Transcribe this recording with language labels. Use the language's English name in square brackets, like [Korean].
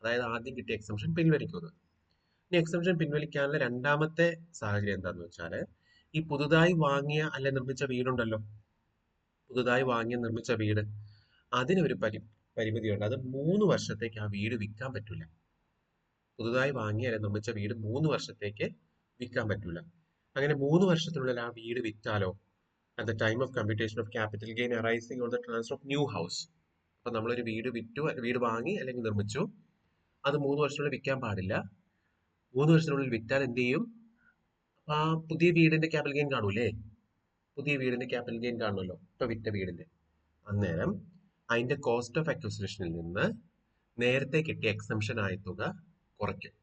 [Malayalam] അതായത് ആദ്യം കിട്ടിയ എക്സംഷൻ പിൻവലിക്കുന്നത്. ഇനി എക്സംഷൻ പിൻവലിക്കാനുള്ള 2ാമത്തെ സാഹചര്യം എന്താന്ന് വെച്ചാൽ, ഈ പുതുതായി വാങ്ങിയ അല്ലെ നിർമ്മിച്ച വീടുണ്ടല്ലോ, പുതുതായി വാങ്ങിയ നിർമ്മിച്ച വീട്, അതിനൊരു പരിമിതിയുണ്ട്. അത് 3 വർഷത്തേക്ക് ആ വീട് വിൽക്കാൻ പറ്റില്ല. പുതുതായി വാങ്ങിയ അല്ലെ നിർമ്മിച്ച വീട് 3 വർഷത്തേക്ക് വിൽക്കാൻ പറ്റില്ല. അങ്ങനെ 3 വർഷത്തിനുള്ളിൽ ആ വീട് വിറ്റാലോ, [English] at the time of computation of capital gain arising on the transfer of new house. [Malayalam] അപ്പൊ നമ്മളൊരു വീട് വിറ്റു, വീട് വാങ്ങി അല്ലെങ്കിൽ നിർമ്മിച്ചു, അത് 3 വർഷത്തിനുള്ളിൽ വിൽക്കാൻ പാടില്ല. 3 വർഷത്തിനുള്ളിൽ വിറ്റാൽ എന്ത് ചെയ്യും? ആ പുതിയ വീടിന്റെ ക്യാപിറ്റൽ ഗെയിൻ കാണൂലേ, പുതിയ വീടിന്റെ ക്യാപിറ്റൽ ഗെയിൻ കാണുമല്ലോ ഇപ്പൊ വിറ്റ വീടിന്റെ. അന്നേരം അതിന്റെ കോസ്റ്റ് ഓഫ് അക്വിസിഷനിൽ നിന്ന് നേരത്തെ കിട്ടിയ എക്സംഷൻ ആയ തുക കുറയ്ക്കും.